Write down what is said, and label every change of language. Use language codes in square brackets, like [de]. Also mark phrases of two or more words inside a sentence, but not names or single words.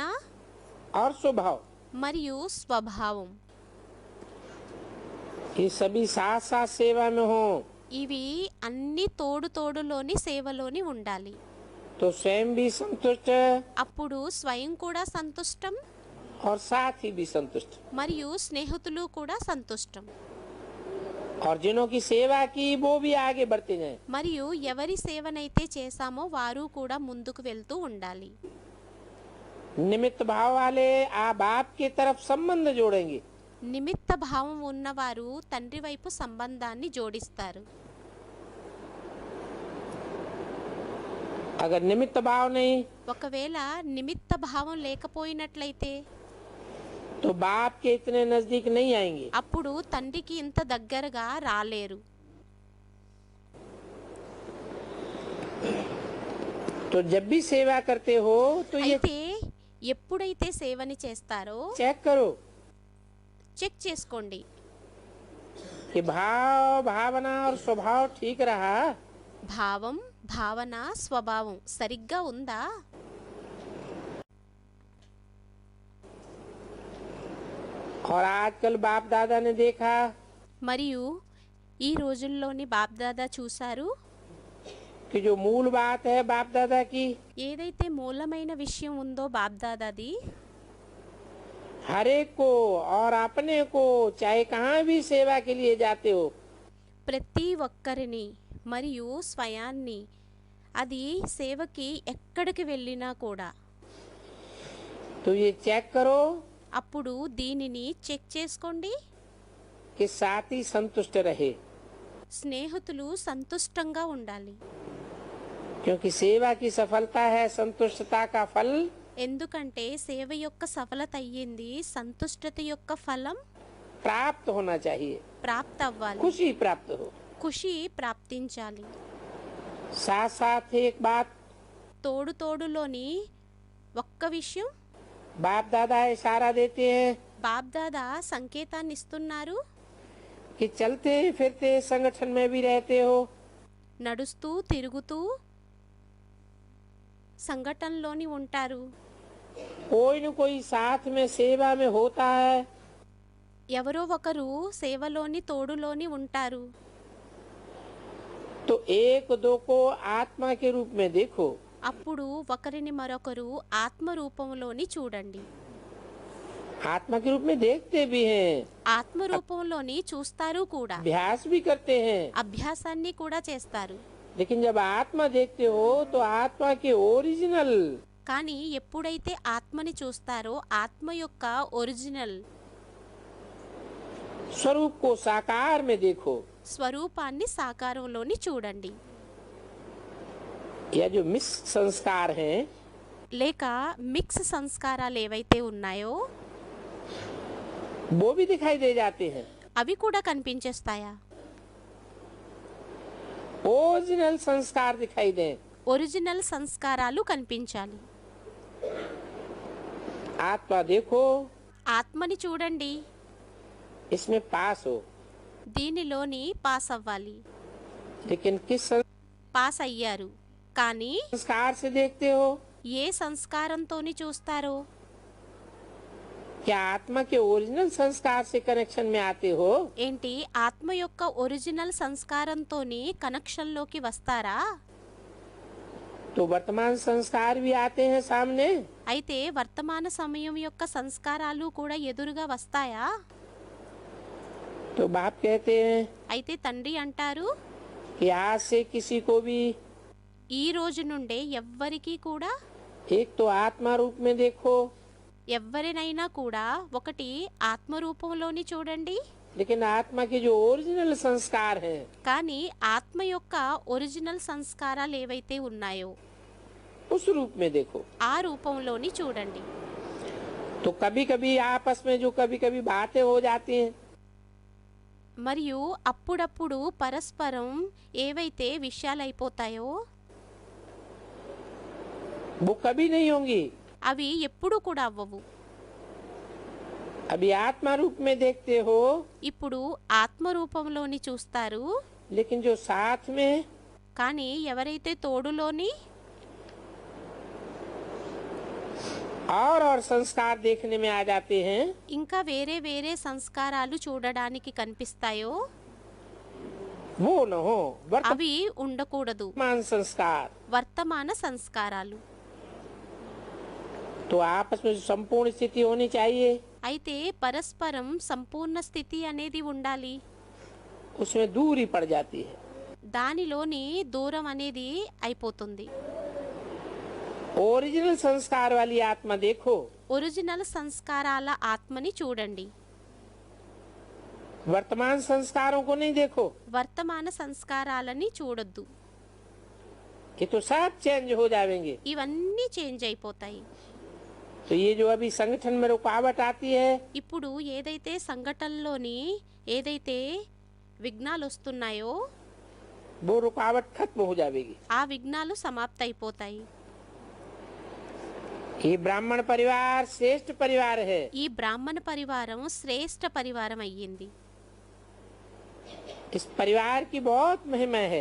[hi] और स्वभाव, [te] మరియు స్వభావం [hi] ये सभी साथ साथ सेवा में हो [te] ఇవి అన్ని తోడులోని సేవలోని ఉండాలి. [hi] तो स्वयं भी संतुष्ट [te] అప్పుడు స్వయం కూడా సంతుష్టం [hi] और साथी भी संतुष्ट, [te] మరియు స్నేహితులు కూడా సంతుష్టం. [hi] और जिन्हों की सेवा की वो भी आगे बढ़ते जाएं। [te] మరియు ఎవరి సేవనైతే చేశామో వారు కూడా ముందుకు వెళ్తూ ఉండాలి. [hi] निमित्त भाव वाले आप बाप की तरफ संबंध जोड़ेंगे, [te] నిమిత్త భావం ఉన్నవారు తండ్రి వైపు సంబంధాన్ని జోడిస్తారు. [hi] अगर निमित्त भाव नहीं [te] ఒకవేళ నిమిత్త భావం లేకపోయినట్లయితే [hi] तो बाप के इतने नजदीक नहीं आएंगे। [te] అప్పుడు తండ్రికి ఇంత దగ్గరగా రాలేరు. [hi] तो जब भी सेवा करते हो तो ये [te] అయితే ఎప్పుడైతే సేవని చేస్తారో [hi] चेक करो [te] చెక్ చేసుకోండి. [hi] कि भाव, भावना और स्वभाव ठीक रहा, [te] భావం, భావన, స్వభావం సరిగ్గా ఉందా? [hi] और आजकल बाप दादा ने देखा [te] మరియు ఈ రోజుల్లోని బాప్దాదా చూశారు, [hi] कि जो मूल बात है बाप दादा की, [te] ఏదైతే మూలమైన విషయం ఉందో బాప్దాదాది [hi] हर एक को और अपने को चाहे कहाँ भी सेवा के लिए जाते हो [te] ప్రతి ఒక్కరిని మరియు స్వయాన్ని, అది సేవకి ఎక్కడికి వెళ్ళినా కూడా [hi] तो ये चेक करो [te] అప్పుడు దీనిని చెక్ చేసుకోండి. [hi] कि साथी संतुष्ट रहे, [te] స్నేహితులు సంతుష్టంగా ఉండాలి. [hi] क्योंकि सेवा की सफलता है संतुष्टता का फल। [te] ఎందుకంటే సేవ యొక్క సఫలత అయ్యింది, సంతుష్టత యొక్క ఫలం [hi] प्राप्त होना चाहिए, [te] ప్రాప్తి అవ్వాలి, [hi] खुशी प्राप्त हो। [te] ఖుషి ప్రాప్తించాలి. [hi] साथ साथ एक बात [te] తోడులోని ఒక్క విషయం, [hi] बाप दादा इशारा देते हैं [te] బాప్దాదా సంకేతాన్ని ఇస్తున్నారు. [hi] कि चलते फिरते संगठन में भी रहते हो, [te] నడుస్తూ తిరుగుతూ సంఘటనలోని ఉంటారు. [hi] कोई न कोई साथ में सेवा में होता है, [te] ఎవరో ఒకరు సేవలోని తోడులోని ఉంటారు. [hi] तो एक दो को आत्मा के रूप में देखो, [te] అప్పుడు ఒకరిని మరొకరు ఆత్మ రూపంలోని చూడండి. [hi] आत्मा के रूप में देखते भी हैं, [te] ఆత్మ రూపంలోని చూస్తారు కూడా, [hi] अभ्यास भी करते हैं। [te] అభ్యాసాన్ని కూడా చేస్తారు. [hi] लेकिन जब आत्मा देखते हो तो आत्मा के ओरिजिनल [te] కానీ ఎప్పుడైతే ఆత్మని చూస్తారో ఆత్మ యొక్క ఒరిజినల్ [hi] स्वरूप को साकार में देखो। [te] స్వరూపాన్ని సాకారంలోని చూడండి. [hi] यह जो मिस संस्कार हैं [te] లేక మిక్స్ సంస్కారాలు ఏవైతే ఉన్నాయో [hi] वो भी दिखाई दे जाते हैं। [te] అవి కూడా కనిపించేస్తాయా? [hi] ओरिजिनल संस्कार दिखाई दें, [te] ఒరిజినల్ సంస్కారాలు కనిపించాలి. [hi] आत्मा देखो, [te] ఆత్మని చూడండి, [hi] इसमें पास हो। [te] దీనిలోని పాస్ అవ్వాలి. [hi] लेकिन किस [te] పాస్ అయ్యారు, కానీ [hi] संस्कार से देखते हो? [te] ఏ సంస్కారంతోని చూస్తారో? [hi] क्या आत्मा के ओरिजिनल संस्कार से कनेक्शन में आते हो? [te] ఏంటి ఆత్మ యొక్క ఒరిజినల్ సంస్కారంతోని కనెక్షన్లోకి వస్తారా? [hi] तो वर्तमान संस्कार भी आते हैं सामने, [te] అయితే వర్తమాన సమయం యొక్క సంస్కారాలు కూడా ఎదురుగా వస్తాయా? [hi] तो बाप कहते हैं [te] అయితే తండ్రి అంటారు, [hi] कि आज से किसी को भी [te] ఈ రోజు నుండే ఎవ్వరికీ కూడా, [hi] एक तो आत्मा रूप में देखो, [te] ఎవ్వరినైనా కూడా ఒకటి ఆత్మరూపంలోని చూడండి, [hi] लेकिन आत्मा के जो ओरिजिनल संस्कार हैं [te] కానీ ఆత్మ యొక్క ఒరిజినల్ సంస్కారాలు ఏవైతే ఉన్నాయో [hi] उस रूप में देखो। [te] ఆ రూపంలోని చూడండి. [hi] तो कभी कभी आपस में जो कभी कभी बातें हो जाती हैं [te] మరియు అప్పుడప్పుడు పరస్పరం ఏవైతే విషయాలు అయిపోతాయో [hi] वो कभी नहीं होंगी, [te] అవి ఎప్పుడు కూడా అవ్వవు. [hi] अभी आत्मा रूप में देखते हो, [te] ఇప్పుడు ఆత్మరూపంలోని చూస్తారు, [hi] लेकिन जो साथ में [te] కానీ ఎవరైతే తోడులోని [hi] और संस्कार देखने में आ जाते हैं, [te] ఇంకా వేరే వేరే సంస్కారాలు చూడడానికి కనిపిస్తాయో [hi] वो न हो [te] అవి ఉండకూడదు. [hi] वर्तमान संस्कार। [te] వర్తమాన సంస్కారాలు. [hi] तो आपस में संपूर्ण स्थिति होनी चाहिए, [te] అయితే పరస్పరం సంపూర్ణ స్థితి అనేది ఉండాలి. [hi] उसमें दूरी पड़ जाती है। [te] దానిలోని దూరం అనేది అయిపోతుంది. [hi] ओरिजिनल संस्कार वाली आत्मा देखो, [te] ఒరిజినల్ సంస్కారాల ఆత్మని చూడండి, [hi] वर्तमान संस्कारों को नहीं देखो। [te] వర్తమాన సంస్కారాలని చూడొద్దు. [hi] ये तो सब चेंज हो जाएंगे। [te] ఇవన్నీ చేంజ్ అయిపోతాయి. [hi] तो ये जो अभी संगठन में रुकावट आती है, [te] ఇప్పుడు ఏదైతే సంఘటనలోని ఏదైతే విఘ్నాలు వస్తున్నాయో [hi] वो रुकावट खत्म हो जाएगी। [te] ఆ విఘ్నాలు సమాప్త అయిపోతాయి. [hi] ये ब्राह्मण परिवार श्रेष्ठ परिवार है। [te] ఈ బ్రాహ్మణ పరివారం శ్రేష్ఠ పరివారం అయ్యింది. [hi] इस परिवार की बहुत महिमा है।